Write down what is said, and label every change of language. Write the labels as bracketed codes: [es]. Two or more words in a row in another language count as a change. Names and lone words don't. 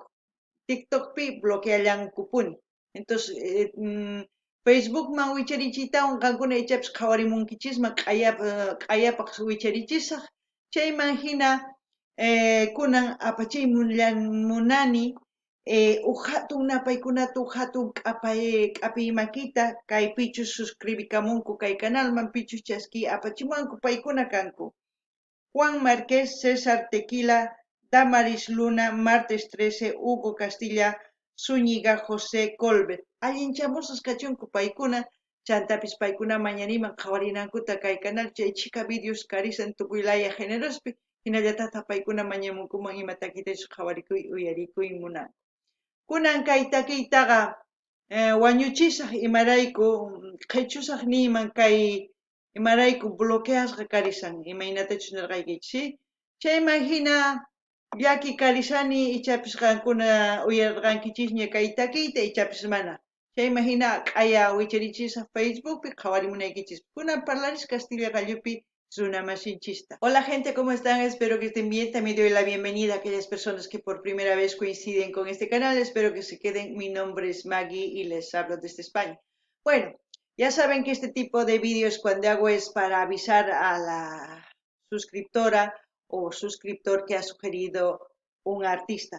[qu] TikTokpi bloqueallankupuni. Entonces, Facebookman wicharichiytawan qankuna ichapis qhawarimunkichisman q'ayapaq wicharichishaq, chayman hina kunan apachiymunani hatun napaykunata hatun q'api makita kaypichus suscribikamunku kay canalman pichus chaski apachimanku paykuna kanku. Juan Márquez, César Tequila, Damaris Luna, Martes 13, Hugo Castilla, Zúñiga, José Colbert. Allinchamusas kachunku paykuna, chantapis paykuna mañaniman qhawarinankuta kay canal chay chika videos karisan tukuylaya generospi, hinallatata paykuna mañamunkuman ima takitachus qhawarikuy uyarikuy munan. Kunan kay takiytaqa wañuchisaq imarayku qhichusaq niyman kay imarayku bloqueasqa karisan imaynatachus nirqaykichis, chayman hina llaki karisani ichapis qankuna uyarqankichisña kay takiyta ichapis mana. Chayman hina q'aya wicharichishaq Facebookpi qhawarimunaykichis. Kunan parlaris Castilla gallupi runamasinchista. [es] Hola gente, ¿cómo están? Espero que estén bien. También doy la bienvenida a aquellas personas que por primera vez coinciden con este canal. Espero que se queden. Mi nombre es Maggie y les hablo desde España. Bueno, ya saben que este tipo de vídeos cuando hago es para avisar a la suscriptora o suscriptor que ha sugerido un artista.